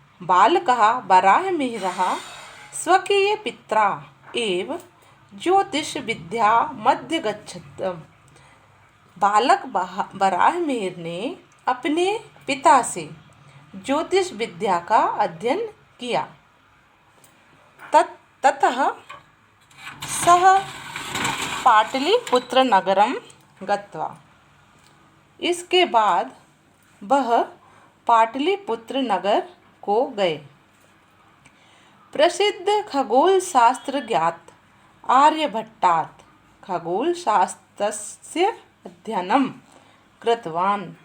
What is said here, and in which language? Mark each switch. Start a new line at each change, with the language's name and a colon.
Sanskrit: बालकः बाराहमिहिरः स्वकीय पित्रा एव ज्योतिष विद्या मध्य गच्छत्।
Hindi: बालक बाराहमिहिर ने अपने पिता से ज्योतिष विद्या का अध्ययन किया।
Sanskrit: ततः सः पाटलिपुत्र नगरम गत्वा।
Hindi: इसके बाद वह पाटलिपुत्र नगर को गए।
Sanskrit: प्रसिद्ध खगोल शास्त्र ज्ञात आर्यभट्टात् खगोल शास्त्रस्य अध्ययनं कृतवान्।